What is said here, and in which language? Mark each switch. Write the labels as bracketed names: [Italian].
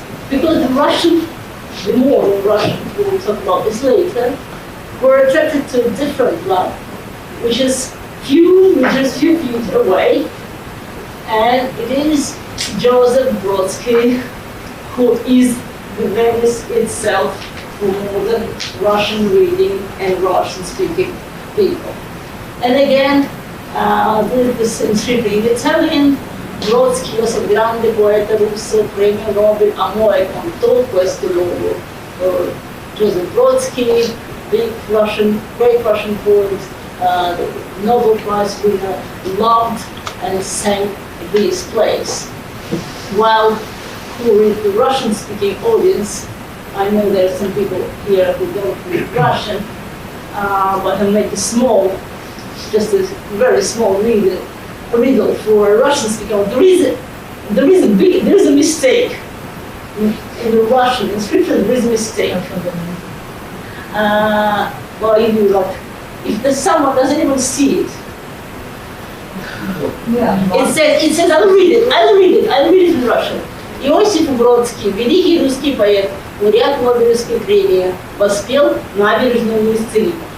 [English] Because the modern Russian, we'll talk about this later, were attracted to a different love, which is few feet away, and it is Joseph Brodsky, who is the Venice itself for modern Russian reading and Russian speaking people. And again, this inscription in Italian, [Italian] Brodsky, questo grande poeta russo, premio Nobel, amò e contò questo luogo. [English] Joseph Brodsky, great Russian poet, the Nobel Prize winner, loved and sang this place. While for the Russian-speaking audience, I know there are some people here who don't read Russian, but I'll make just a very small riddle for a Russian-speaking audience. There is a mistake in the Russian inscription. There is a mistake. If someone doesn't even see it, it says, I'll read it in Russian. [Russian] Иосиф Бродский, великий русский поэт, лауреат Нобелевской премии, воспел набережную Мессеринь.